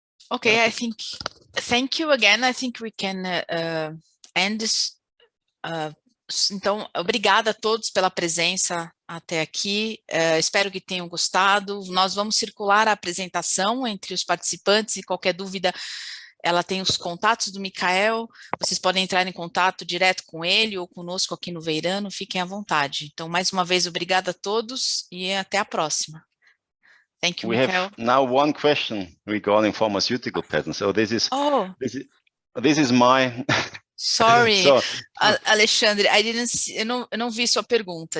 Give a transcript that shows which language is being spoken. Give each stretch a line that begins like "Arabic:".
English: Okay, I think, thank you again. I think we can end this.
Portuguese: Então, obrigada a todos pela presença até aqui. Espero que tenham gostado. Nós vamos circular a apresentação entre os participantes e qualquer dúvida, ela tem os contatos do Mikhail. Vocês podem entrar em contato direto com ele ou conosco aqui no Veirano. Fiquem à vontade. Então, mais uma vez, obrigada a todos e até a próxima.
English: Thank you, Mikhail. We have now one question regarding pharmaceutical patents. So this is my. Sorry, so, Alexandre, I didn't see,
Portuguese: eu não vi sua pergunta.